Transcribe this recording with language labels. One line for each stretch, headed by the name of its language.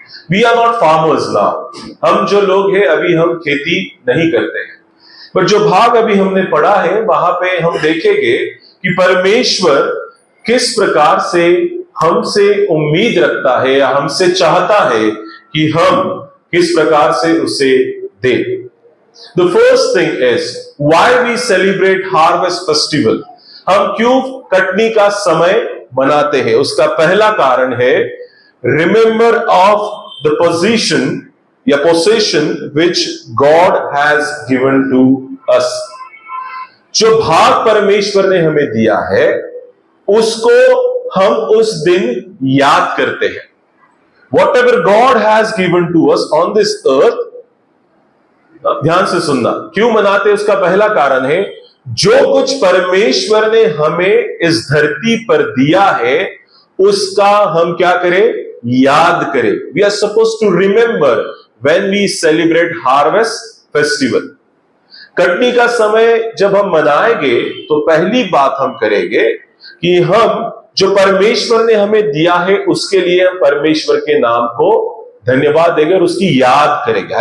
English: we are not farmers now,
Hindi: हम जो लोग हैं अभी हम खेती नहीं करते हैं, पर जो भाग अभी हमने पढ़ा है वहां पे हम देखेंगे कि परमेश्वर किस प्रकार से हमसे उम्मीद रखता है या हमसे चाहता है कि हम किस प्रकार से उसे दे।
English: The first thing is why we celebrate harvest festival.
Hindi: हम क्यों कटनी का समय मनाते हैं? उसका पहला कारण है
English: remember of the position या possession which God has given to us.
Hindi: जो भाग परमेश्वर ने हमें दिया है उसको हम उस दिन याद करते हैं।
English: Whatever God has given to us on this earth,
Hindi: ध्यान से सुनना, क्यों मनाते? उसका पहला कारण है, जो कुछ परमेश्वर ने हमें इस धरती पर दिया है उसका हम क्या करें? याद करें।
English: We are suppose to remember when we celebrate harvest festival.
Hindi: Katni का समय जब हम मनाएंगे तो पहली बात हम करेंगे कि हम जो परमेश्वर ने हमें दिया है उसके लिए हम परमेश्वर के नाम को धन्यवाद देंगे और उसकी याद करेंगे।